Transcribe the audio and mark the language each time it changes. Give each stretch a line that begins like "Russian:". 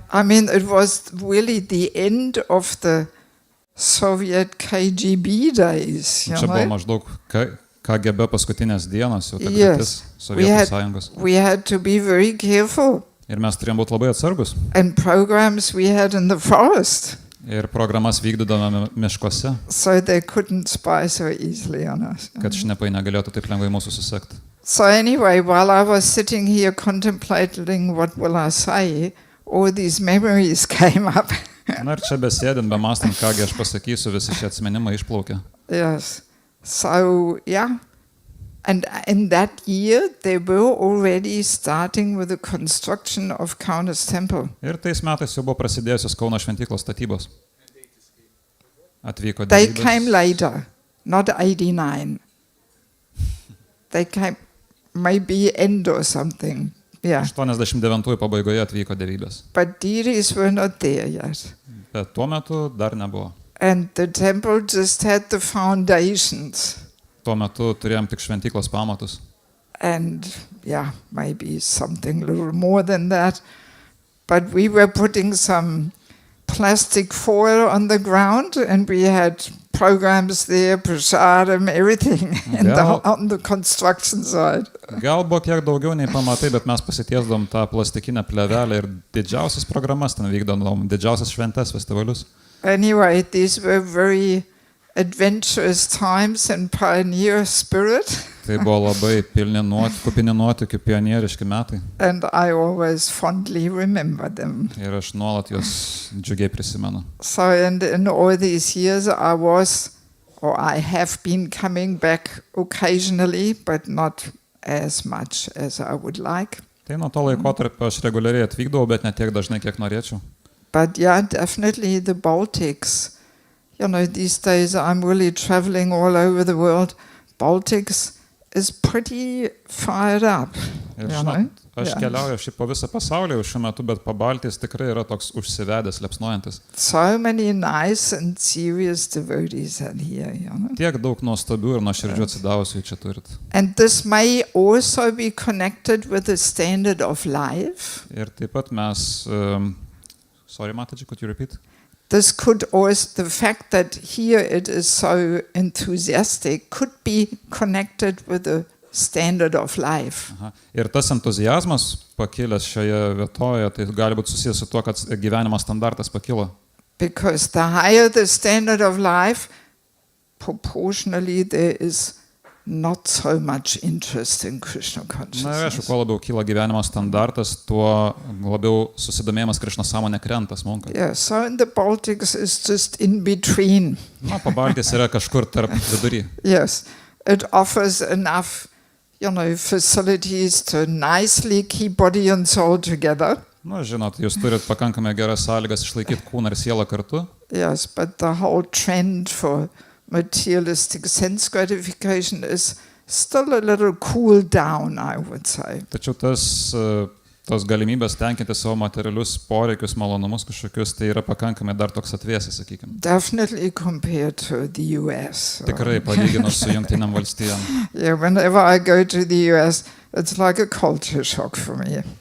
English: I mean, it was really the end of the Soviet KGB days, you
Lithuanian: Čia buvo
English: know.
Lithuanian: maždaug KGB paskutinės dienos, jau ta
English: Yes.
Lithuanian: kryptis Sovietų sąjungos.
English: We had to be very careful.
Lithuanian: Ir mes turėjom būti labai atsargus.
English: And programs we had in the forest,
Lithuanian: Ir programas vykdydavome miškuose,
English: so they couldn't spy so easily on us.
Lithuanian: kad šnepai negalėtų taip lengvai mūsų susekti.
English: So anyway, while I was sitting here contemplating what will I say, all these memories came up.
Lithuanian: Na ir čia besėdint, bemastant, kągi aš pasakysiu, visi šie atsiminimai išplaukė.
English: Yes. So, yeah. And in that year, they were already starting with the construction of Kaunas Temple.
Lithuanian: Ir tais metais jau buvo prasidėjusios Kauno šventyklos statybos. Atvyko
English: They
Lithuanian: dievybės.
English: came later, not 89. They came maybe end or something. Yeah.
Lithuanian: 89 pabaigoje atvyko dievybės.
English: But deities were not there yet.
Lithuanian: Bet tuo metu dar nebuvo.
English: And the temple just had the foundations.
Lithuanian: Tuo metu turėjom tik šventyklos pamatus.
English: And yeah, maybe something a little more than that. But we were putting some plastic foil on the ground, and we had programs there, prasadam, everything, on the construction side.
Lithuanian: Gal buvo kiek daugiau nei pamatai, bet mes pasitiesdom tą plastikinę plėvelę ir didžiausias programas ten vykdom, didžiausias šventes, festivalius.
English: Anyway, these were very adventurous times and pioneer spirit.
Lithuanian: Tai buvo labai kupini nuotykių, pionieriški metai.
English: And I always fondly remember them.
Lithuanian: Ir aš nuolat juos džiugiai prisimenu.
English: So, and in all these years I have been coming back occasionally, but not as much as I would like.
Lithuanian: Tai nuo to laikotarpio aš reguliariai atvykdavau, bet ne tiek dažnai, kiek norėčiau.
English: But yeah, definitely the Baltics. You know, these days I'm really traveling all over the world. Baltics is pretty fired up.
Lithuanian: Ir žinot, aš keliauju šiaip po visą pasaulį jau šiuo metu, bet Pabaltijs tikrai yra toks užsivedęs, liepsnojantis.
English: So many nice and serious devotees are here, you know.
Lithuanian: Tiek daug nuostabių ir nuoširdžių atsidavusių čia turit.
English: And this may also be connected with the standard of life.
Lithuanian: Ir taip pat mes...
English: sorry, Mataji, could you repeat? This could also, the fact that here it is so enthusiastic could be connected with the standard of life. Aha.
Lithuanian: Ir tas entuziazmas pakilęs šioje vietoje, tai gali būti susijęs su tuo, kad gyvenimo standartas pakilo.
English: Because the higher the standard of life, proportionally there is not so much interest in Krishna consciousness.
Lithuanian: Na, aišku, kuo labiau kyla gyvenimo standartas, tuo labiau susidomėjimas Krishna sąmonė krenta, smunka.
English: Yeah, so in the Baltics is just in between.
Lithuanian: Na, Pabaltijs yra kažkur tarp vidury.
English: Yes, it offers enough, you know, facilities to nicely keep body and soul together.
Lithuanian: Na, žinot, jūs turit pakankamai geras sąlygas išlaikyti kūną ir sielą kartu.
English: Yes, but the whole trend for materialistic sense gratification is still a little cooled down, I would say.
Lithuanian: Tačiau tos galimybės tenkinti savo materialius poreikius, malonumus kažkokius, tai yra pakankamai dar toks atvėsęs, sakykime.
English: Definitely compared to the US.
Lithuanian: Tikrai palyginus su Jungtinėm valstijom.
English: Yeah, whenever I go to the US, it's like a culture shock for me.